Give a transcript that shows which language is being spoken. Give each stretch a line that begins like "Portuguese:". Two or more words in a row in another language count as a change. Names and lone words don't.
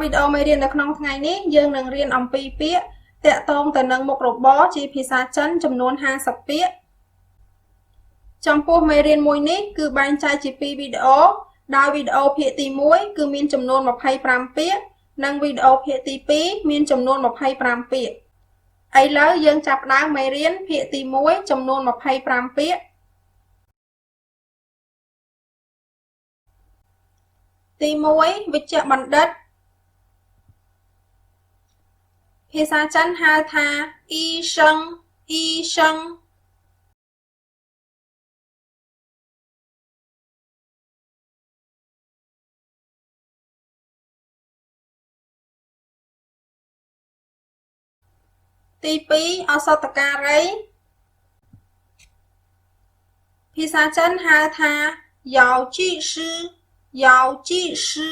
Khmer: វីដេអូមេរៀននៅក្នុងថ្ងៃនេះយើងនឹងរៀនអំពីពាក្យទាក់ទងទៅនឹងមុខរបរជាភាសាចិនចំនួន50ពាក្យចំពោះមេរៀនមួយនេះគឺបែងចែកជា2វីដេអូដោយវីដេអូភាគទី1គឺមានចំនួន25ពាក្យនិងវីដេអូភាគទី2មានចំនួន25ពាក្យឥឡូវយើងចាប់ផ្ដើមមេរៀនភាគទី1ចំនួន25ពាក្យទី1វិជ្ជបណ្ឌិត ភាសាចិនហៅថា
Chinese: 医生医生
Khmer: ទី2ឱសថការី ភាសាចិនហៅថា
Chinese: 药剂师药剂师